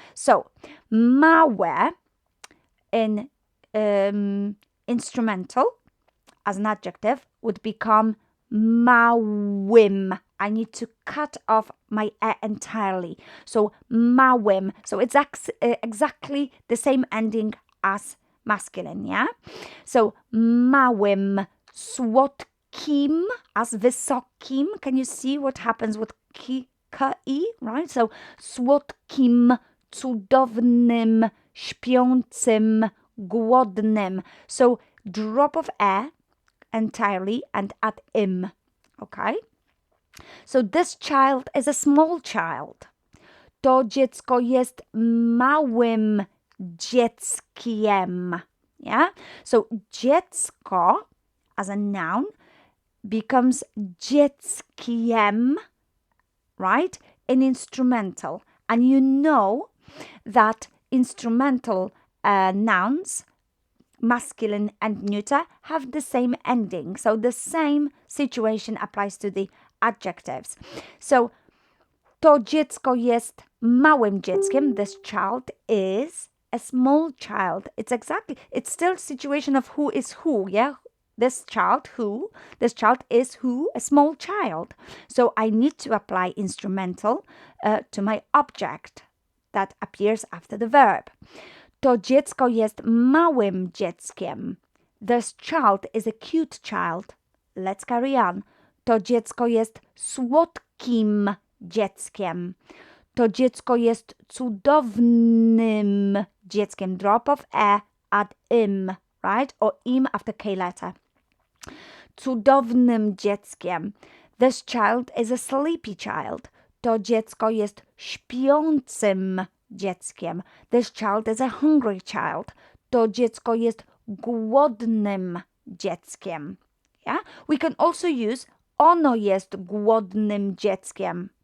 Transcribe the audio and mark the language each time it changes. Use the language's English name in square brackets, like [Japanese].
[English] So małe in instrumental as an adjective would become małym. I need to cut off my e entirely. So małym. So it's exactly the same ending as masculine, yeah? [Polish] So małym, słodkim as wysokim. [English] Can you see what happens with ki, right? [Polish] So słodkim, cudownym, śpiącym, głodnym. [English] So drop of e entirely and add im, okay? So this child is a small child. [Polish] To dziecko jest małym dzieckiem. [English] Yeah? So dziecko as a noun becomes dzieckiem, right? In instrumental. And you know that instrumental nouns, masculine and neuter, have the same ending. So the same situation applies to the adjectives. [Polish] So to dziecko jest małym dzieckiem. [English] This child is a small child. It's still situation of who is who, yeah? This child is who? A small child. So I need to apply instrumental to my object that appears after the verb. [Polish] To dziecko jest małym dzieckiem. [English] This child is a cute child. Let's carry on. [Polish] To dziecko jest słodkim dzieckiem. To dziecko jest cudownym dzieckiem. [English] Drop of e, add im, right? Or im after K letter. [Polish] Cudownym dzieckiem. [English] This child is a sleepy child. [Polish] To dziecko jest śpiącym dzieckiem. [English] This child is a hungry child. [Polish] To dziecko jest głodnym dzieckiem. Yeah? [English] We can also use [Polish] ono jest głodnym dzieckiem.